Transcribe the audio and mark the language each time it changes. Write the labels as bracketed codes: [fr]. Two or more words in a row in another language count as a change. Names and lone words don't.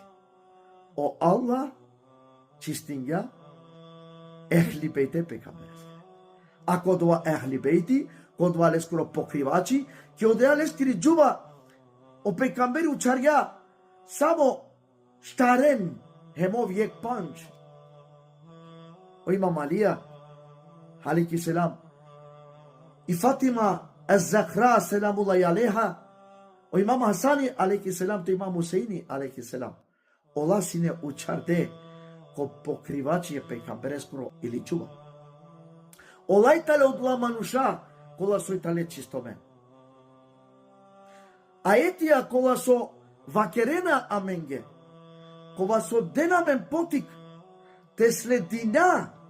[rom] O Allah çistinga ehli beyte peygamber. А кod ova ehli beiti, kod ova leskoro pokrivači, ki odea leskiri džuva o pejgamberi uçarja samo štaren hemov yek panç. O İmam Aliya aleyhisselam i Fatima az-Zahra [ar] سلام الله عليها, [rom] o İmam Hasani aleyhisselam to İmam Hüseyini aleyhisselam. Ola sine uçarde ko pokrivači je pejgambereskoro ili džuva. Olaj tale odla manuša kola so itale čistome. Aetija kola so vakerena amenge, kola so denamen potik, te sledina